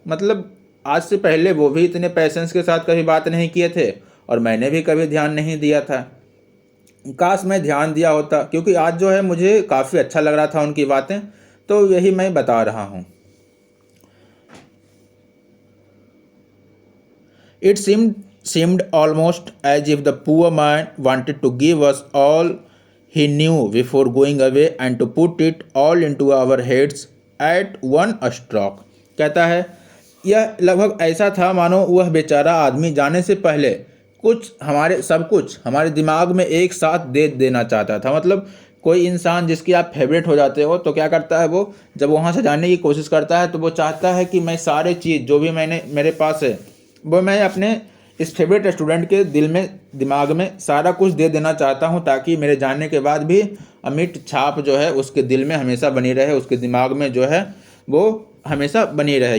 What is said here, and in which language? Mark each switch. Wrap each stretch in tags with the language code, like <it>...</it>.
<hi>मतलब आज से पहले वो भी इतने पैसेंस के साथ कभी बात नहीं किए थे और मैंने भी कभी ध्यान नहीं दिया था। काश मैं ध्यान दिया होता, क्योंकि आज जो है मुझे काफ़ी अच्छा लग रहा था उनकी बातें, तो यही मैं बता रहा हूँ।</hi> <en>It seemed almost as if the poor man wanted to give us all he knew before going away and to put it all into our heads at one stroke।</en> <hi>कहता है यह लगभग ऐसा था मानो वह बेचारा आदमी जाने से पहले सब कुछ हमारे दिमाग में एक साथ दे देना चाहता था। मतलब कोई इंसान जिसकी आप फेवरेट हो जाते हो तो क्या करता है, वो जब वहाँ से जाने की कोशिश करता है तो वो चाहता है कि मैं सारे चीज़ जो भी मेरे पास है वो मैं अपने इस फेवरेट स्टूडेंट के दिमाग में सारा कुछ दे देना चाहता हूँ, ताकि मेरे जाने के बाद भी अमिट छाप जो है उसके दिल में हमेशा बनी रहे, उसके दिमाग में जो है वो हमेशा बनी रहे।</hi>